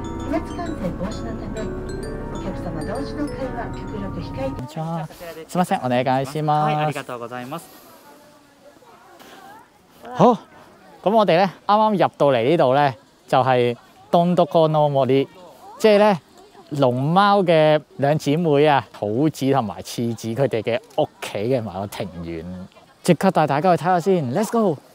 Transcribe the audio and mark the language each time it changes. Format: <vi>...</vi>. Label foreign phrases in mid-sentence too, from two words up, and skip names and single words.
<ja>熱感染防止のため、お客様同士の会話極力控えて。こんにちは。すみません、お願いします。はい、ありがとうございます。</ja> <yue>好，咁我哋咧啱啱入到嚟呢度咧，就係東篤哥諾莫啲，即係咧龍貓嘅兩姊妹啊，桃子同埋次子佢哋嘅屋企嘅埋個庭園，即刻帶大家去睇下先 ，</yue> <en>Let's go！</en>